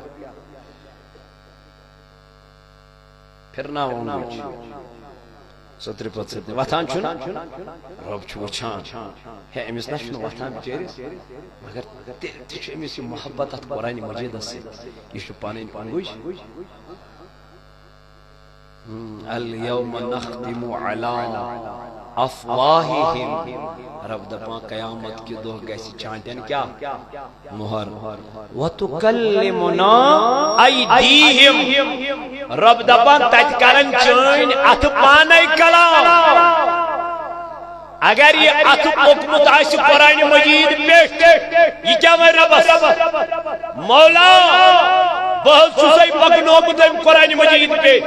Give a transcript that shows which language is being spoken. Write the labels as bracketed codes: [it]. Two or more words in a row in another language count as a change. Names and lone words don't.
[ks] پھِرناوُن سٔترِ پتہٕ سٔترِ وتھان چھُنہٕ رۄب چھُ وٕچھان ہے أمِس نہ چھُنہٕ وتھان بِچٲرِس مگر تیٚلہِ تہِ چھُ أمِس یہِ محبت اتھ قرآنِ مجیٖدس سۭتۍ یہِ چھُ پنٕنۍ پنگُج [ar] اليوم نختم على افواہہم [ks] رب دپان قیامت کے دۄہ گژھِ چانٹین کیا مہر [ar] وتکلمنا ایدیہم [ks] رب دپان تتہِ کرن چٲنۍ اتھٕ پانے کلام اگر یہ اتھ پوٚکمُت آسہِ قرآنِ مجیٖد پٮ۪ٹھ یہِ کیٛاہ وَنہِ رۄبس مولا بہٕ حظ چھُسے پکنومُت أمۍ قرآنِ مجیٖد پٮ۪ٹھ